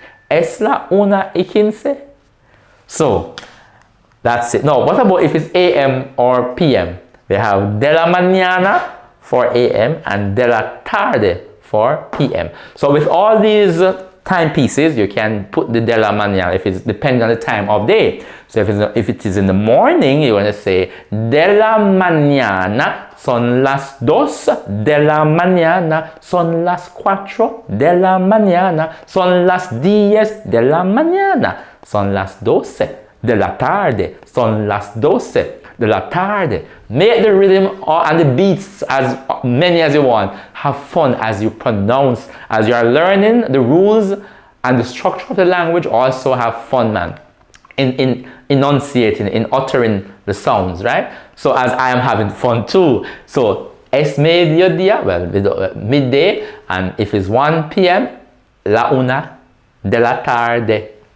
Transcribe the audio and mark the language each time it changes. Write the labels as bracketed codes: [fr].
[es] Es la una y 15. So that's it. [en] Now, what about if it's AM or PM? We have de la mañana for AM and de la tarde for PM. So with all these timepieces, you can put the de la mañana if it's depending on the time of day. [es] So if it is in the morning, you're going to say de la mañana son las 2, de la mañana son las 4, de la mañana son las 10, de la mañana son las 12, de la tarde son las 12, de la tarde. [en] Make the rhythm and the beats as many as you want. Have fun as you pronounce, as you are learning the rules and the structure of the language. Also have fun, man, in enunciating, in uttering the sounds, right? So as I am having fun too. So es mediodía, well, midday, and if it's 1 p.m., la una de la tarde.